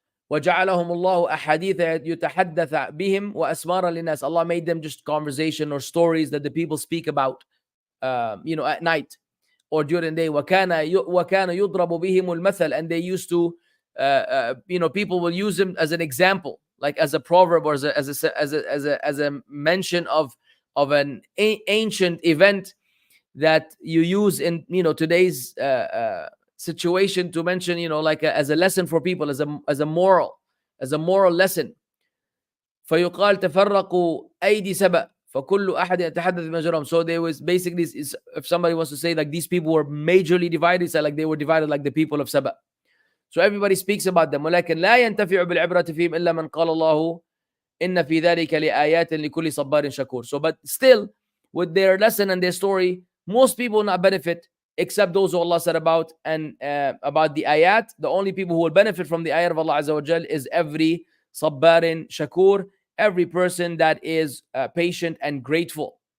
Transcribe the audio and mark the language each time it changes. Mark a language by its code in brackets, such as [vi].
[ar] وجعلهم الله أحاديث يتحدث بهم وأسمارا للناس. [en] Allah made them just conversation or stories that the people speak about at night or during the day. [ar] وكان يضرب بهم المثل, [en] and they used to people will use them as an example, like as a proverb or as a mention of an ancient event that you use in today's situation to mention like as a lesson for people, as a moral lesson. [ar] فيقال تفرقوا أيدي سبأ فكل أحد يتحدث بمجرم. [en] So there was basically, if somebody wants to say like these people were majorly divided, so like they were divided like the people of Saba. So everybody speaks about them. [ar] ولكن لا ينتفع بالعبرة فيهم إلا من قال الله إن في ذلك لآيات لكل صبار شكور. [en] So but still with their lesson and their story, most people will not benefit except those who Allah said about. And about the ayat, the only people who will benefit from the ayat of Allah Azza wa Jal is every sabbarin shakur, every person that is patient and grateful.